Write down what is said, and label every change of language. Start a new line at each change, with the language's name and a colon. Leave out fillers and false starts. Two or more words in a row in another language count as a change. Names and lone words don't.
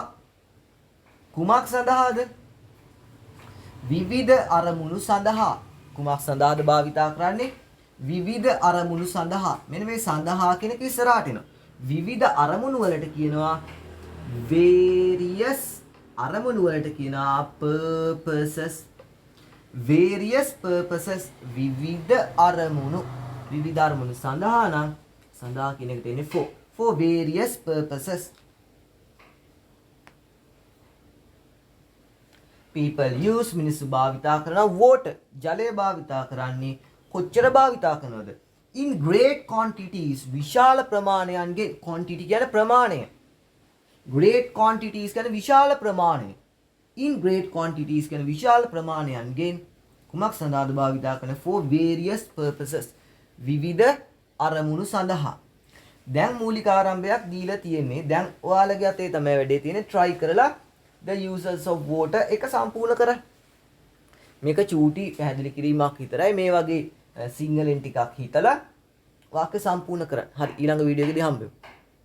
Sinhala: කුමක් සඳහාද? විවිධ අරමුණු සඳහා. කුමක් සඳහාද භාවිතා කරන්නේ? විවිධ අරමුණු සඳහා. මෙන්න මේ සඳහා කියන එක ඉස්සරහට එනවා. විවිධ අරමුණු වලට කියනවා various අරමුණු වලට කියනවා purposes.
English: various purposes
Sinhala: විවිධ අරමුණු. විවිධ අරමුණු සඳහා නම් සඳහා කියන එකට එන්නේ
English: for various purposes. people use
Sinhala: මිනිස්සු භාවිතා කරන water ජලය භාවිතා කරන්නේ කොච්චර භාවිතා කරනවද?
English: in great quantities විශාල ප්‍රමාණයන්ගෙන්.
Sinhala: quantity කියන්නේ ප්‍රමාණය.
English: great quantities
Sinhala: කියන්නේ විශාල ප්‍රමාණය.
English: in great quantities
Sinhala: කියන්නේ විශාල ප්‍රමාණයන්ගෙන් කුමක් සඳහාද භාවිතා කරන?
English: for various purposes
Sinhala: විවිධ අරමුණු සඳහා. දැන් මූලික ආරම්භයක් දීලා තියෙන්නේ. දැන් ඔයාලගේ අතේ තමයි වැඩේ තියෙන්නේ. try කරලා
English: the uses of water
Sinhala: එක සම්පූර්ණ කරන්න. මේක චූටි පැහැදිලි කිරීමක් විතරයි. මේ වගේ සිංහලෙන් ටිකක් හිතලා වාක්‍ය සම්පූර්ණ කරන්න. හරි ඊළඟ වීඩියෝ එකේදී හම්බෙමු.